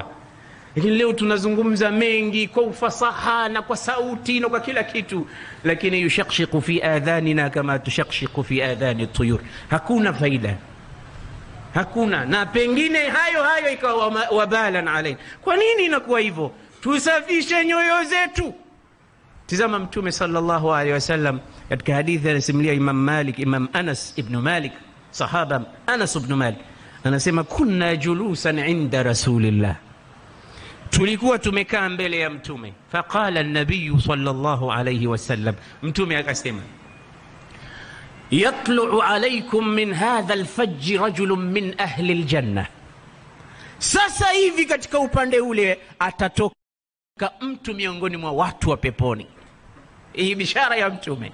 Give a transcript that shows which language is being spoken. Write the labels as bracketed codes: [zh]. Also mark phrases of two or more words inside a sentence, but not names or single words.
[sw] Lakini leo tunazungumza mengi kwa ufasaha na kwa sauti na kwa kila kitu, lakini [ar] يشقشق في آذاننا كما تشقشق في آذان الطيور. [sw] Hakuna faida, hakuna. Na pengine hayo ikawa [ar] وبالا علينا. [sw] Kwa nini inakuwa hivyo? Tusafishe nyoyo zetu. Tazama Mtume [ar] صلى الله عليه وسلم [sw] katika hadithi anasimulia Imam Anas ibn Malik, sahaba Anas ibn Malik, anasema [ar] كنا جلوسا عند رسول الله, [sw] tulikuwa tumekaa mbele ya Mtume. [ar] فقال النبي صلى الله عليه وسلم, [sw] Mtume akasema, [ar] يطلع عليكم من هذا الفج رجل من أهل الجنة. [sw] Sasa hivi katika upande ule atatoka mtu miongoni mwa watu wa peponi. Hii bishara ya Mtume.